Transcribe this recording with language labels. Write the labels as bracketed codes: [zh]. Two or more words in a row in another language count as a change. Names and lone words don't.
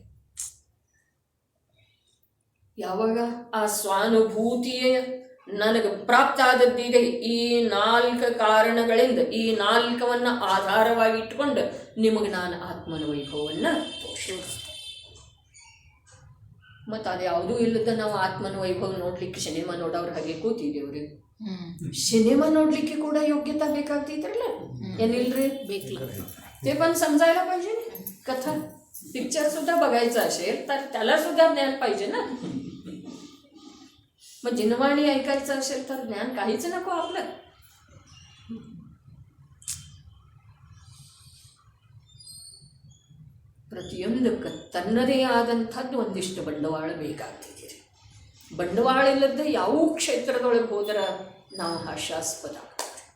[kn] ಯಾವಾಗ ಆ ಸ್ವಾನುಭೂತಿಯೇ ನನಗೆ ಪ್ರಾಪ್ತ ಆದದ್ದಿದೆ, ಈ 4 ಕಾರಣಗಳಿಂದ, ಈ 4ನ್ನ ಆಧಾರವಾಗಿ ಇಟ್ಕೊಂಡು ನಿಮಗೆ ನಾನು ಆತ್ಮನ ವೈಭವವನ್ನು ತೋರಿಸ್ತೇನೆ. ಮತ್ತು ಅದು ಯಾವುದೂ ಇಲ್ಲದ ನಾವು ಆತ್ಮನ ವೈಭವ ನೋಡ್ಲಿಕ್ಕೆ ಸಿನಿಮಾ ನೋಡೋರು ಹಾಗೆ ಕೂತಿದ್ದೇವ್ರಿ. ಸಿನಿಮಾ ನೋಡ್ಲಿಕ್ಕೆ ಕೂಡ योग्यता ಬೇಕಾಗ್ತಿದ್ರಲ್ಲ, ಏನಿಲ್ರಿ ಬೇಕಲ್ಲ. [mr] ते पण समजायला पाहिजे ना. कथा पिक्चर सुद्धा बघायचा असेल तर त्याला सुद्धा ज्ञान पाहिजे ना. मग जिनवाणी ऐकायचं असेल तर ज्ञान काहीच नको आपलं. [kn] ಪ್ರತಿಯೊಂದಕ್ಕೆ ತನ್ನದೇ ಆದಂಥದ್ದು ಒಂದಿಷ್ಟು ಬಂಡವಾಳ ಬೇಕಾಗ್ತಿದೆ. ಬಂಡವಾಳ ಇಲ್ಲದೆ ಯಾವ ಕ್ಷೇತ್ರದೊಳಗೆ ಹೋದ್ರೆ ನಾವು ಹಾಸ್ಯಾಸ್ಪದ ಆಗ್ತದೆ.